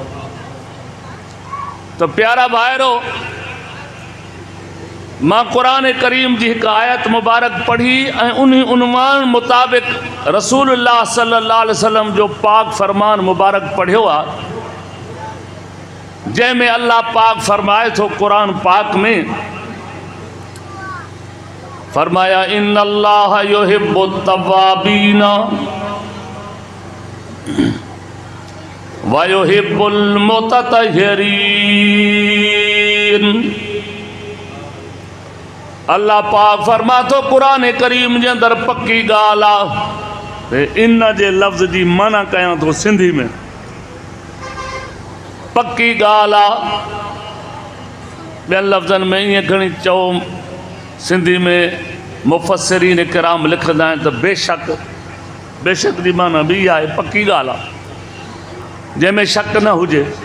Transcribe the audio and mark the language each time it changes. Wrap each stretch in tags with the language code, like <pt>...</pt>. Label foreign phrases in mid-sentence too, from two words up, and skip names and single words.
<sd>तो प्यारा भाइरो, मां क़ुरान करीम जी हिकु आयत मुबारक पढ़ी ऐं उन उन्वान मुताबिक़</sd> <ar>رسول الله صلى الله عليه وسلم</ar> <sd>जो पाक फरमान मुबारक पढ़ियो आहे, जंहिंमें अल्लाह पाक फरमाए थो क़ुरान पाक में, फरमाया</sd> <ar>إن الله يحب التوابين ويحب المتطهرين.</ar> <sd>अल्लाह पाक फरमा तो कुरान करीम जे अंदर पक्की ॻाल्हि आहे। इन जे लफ़्ज़ जी माना कयां थो सिंधी में, पक्की ॻाल्हि आहे। ॿियनि लफ़्ज़नि में ईअं खणी चओ, सिंधी में मुफ़स्सिरीन किराम लिखंदा आहिनि त बेशक, बेशक जी माना बि आहे, पक्की ॻाल्हि आहे जंहिंमें शक न हुजे।</sd>